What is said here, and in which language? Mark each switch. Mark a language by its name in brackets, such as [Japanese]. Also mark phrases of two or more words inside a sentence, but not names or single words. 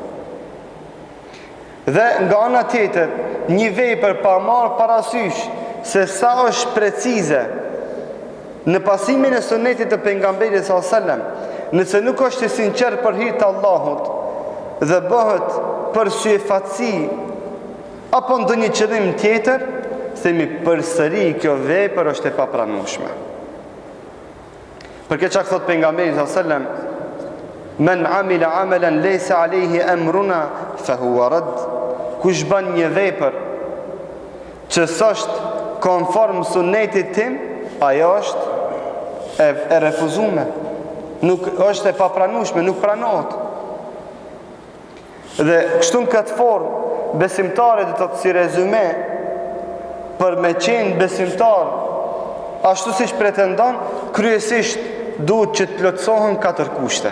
[Albanian] Dhe nga ana tjetër, një vepër pa marrë parasysh se sa është precize në pasimin e sunetit të pejgamberit [Arabic] صلى الله عليه وسلم, [Albanian] nëse nuk është i sinqert për hir të Allahut dhe bëhet për syfatësi apo ndonjë qëllim tjetër, themi përsëri kjo vepër është e papranueshme. Për këtë çka thot pejgamberi [Arabic] صلى الله عليه وسلم, من عمل عملا ليس عليه أمرنا فهو رد. [Albanian] Kush bën një vepër që s'është konform sunetit tim, ajo është e refuzuar. Nuk është e papranueshme, nuk pranohet. Dhe kështu në këtë formë besimtari do të si rezume për me qenë besimtar ashtu siç pretendon, kryesisht duhet që të plotësohen 4 kushte.